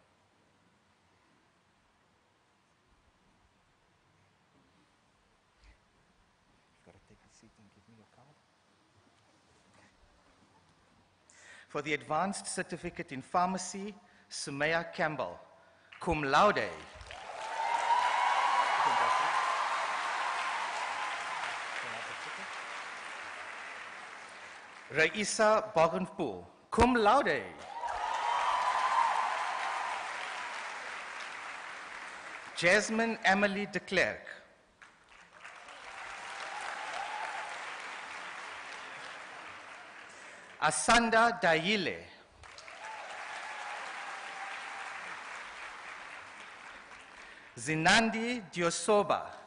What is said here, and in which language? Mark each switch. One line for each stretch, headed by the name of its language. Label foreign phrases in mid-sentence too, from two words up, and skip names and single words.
English: You've got to take the seat and give me your card. For the Advanced Certificate in Pharmacy, Sumaya Campbell,
Latin: cum laude.
English: Raisa Bogenpoel,
Latin: cum laude.
English: Jasmine Emily de Klerk. Asanda Daile. Zinandi Diosoba.